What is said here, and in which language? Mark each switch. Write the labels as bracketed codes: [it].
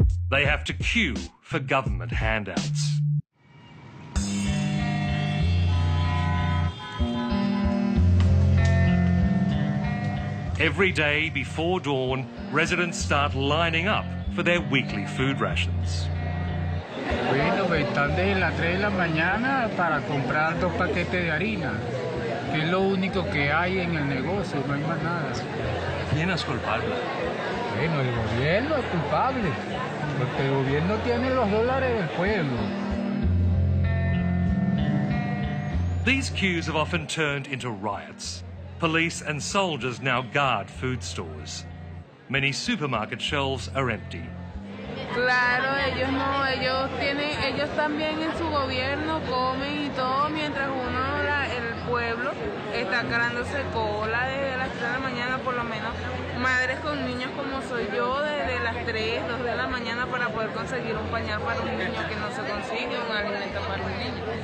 [en] They have to queue for government handouts. Every day before dawn, residents start lining up for their weekly food rations. [es] Bueno, están desde las 3 de la mañana para comprar 2 paquetes de harina, que es lo único que hay en el negocio, no hay más nada. ¿Quién es culpable? Bueno, el gobierno es culpable, porque el gobierno tiene los dólares del pueblo. [en] These queues have often turned into riots. Police and soldiers now guard food stores. Many supermarket shelves are empty. [es] Claro, ellos también en su gobierno comen y todo, mientras uno, pueblo está creándose cola desde las 3 de la mañana, por lo menos madres con niños como soy yo, desde las 3, 2 de la mañana para poder conseguir un pañal para un niño que no se consigue, un alimento para un niño.